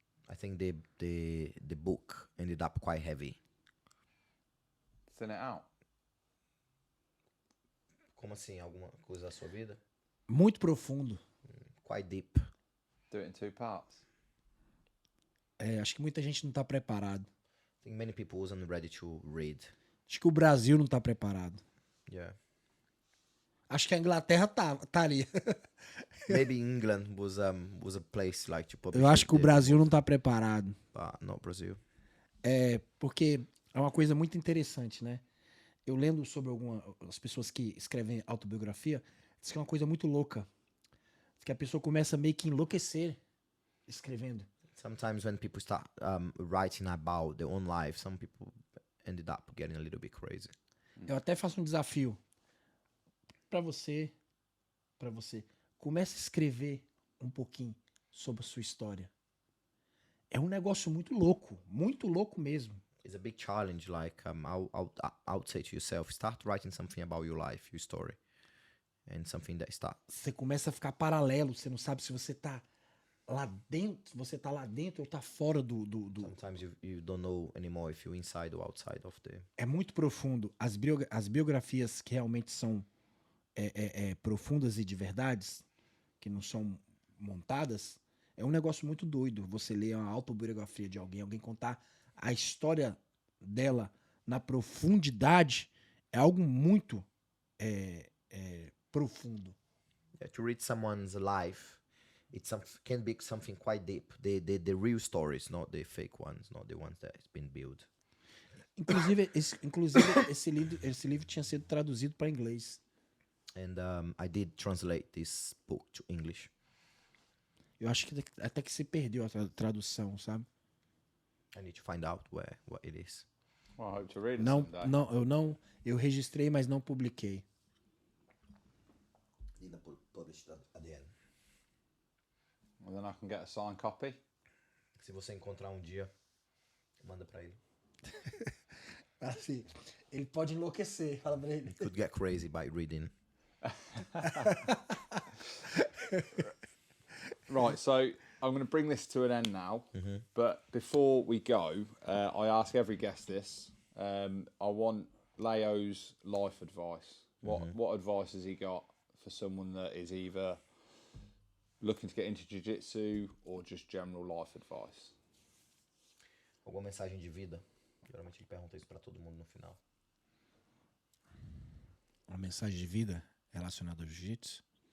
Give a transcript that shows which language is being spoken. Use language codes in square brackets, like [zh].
[en] I think the book ended up quite heavy. Thin it out. [pt] Como assim? Alguma coisa da sua vida? Muito profundo. [en] Quite deep. Do it in 2 parts. [pt] Acho que muita gente não tá preparado. [en] I think many people wasn't ready to read. [pt] Acho que o Brasil não tá preparado. [en] Yeah. [pt] Acho que a Inglaterra estaria. [en] Maybe England was a place like to publish. [pt] Eu acho que o Brasil não tá preparado. [en] Not Brazil. [pt] Porque é uma coisa muito interessante, né? Eu lendo sobre as pessoas que escrevem autobiografia, diz que é uma coisa muito louca. Diz que a pessoa começa meio que enlouquecer escrevendo. [en] Sometimes when people start writing about their own life, some people ended up getting a little bit crazy. [pt] Eu até faço um desafio para você. Comece a escrever um pouquinho sobre a sua história. É um negócio muito louco mesmo. [en] It's a big challenge. Like I would say to yourself, start writing something about your life, your story, and something that [pt] Você começa a ficar paralelo. Você não sabe se você tá lá dentro, ou tá fora do... [en] Sometimes you don't know anymore if you're inside or outside of the... [pt] É muito profundo. As biografias que realmente são profundas e de verdades, que não são montadas, é um negócio muito doido. Você lê uma autobiografia de alguém contar a história dela na profundidade, é algo muito profundo. [en] To read someone's life can be something quite deep. The real stories, not the fake ones, not the ones that has been built. [pt] Inclusive, esse livro tinha sido traduzido para inglês. [en] And I did translate this book to English. [pt] Eu acho que até que se perdeu a tradução, sabe? [en] I need to find out what it is. Well, I hope to read it someday. [pt] Eu registrei, mas não publiquei. [en] Didn't publish it at the end. Well, then I can get a signed copy. [pt] Se você encontrar dia, manda para ele. Assim, ele pode enlouquecer, fala pra ele. [en] You could get crazy by reading. Right, so I'm going to bring this to an end now. But before we go, I ask every guest this. I want Leo's life advice. What advice has he got for someone that is either looking to get into jiu-jitsu or just general life advice? [pt] Alguma mensagem de vida? Geralmente ele pergunta isso para todo mundo no final. Uma mensagem de vida relacionada ao jiu-jitsu?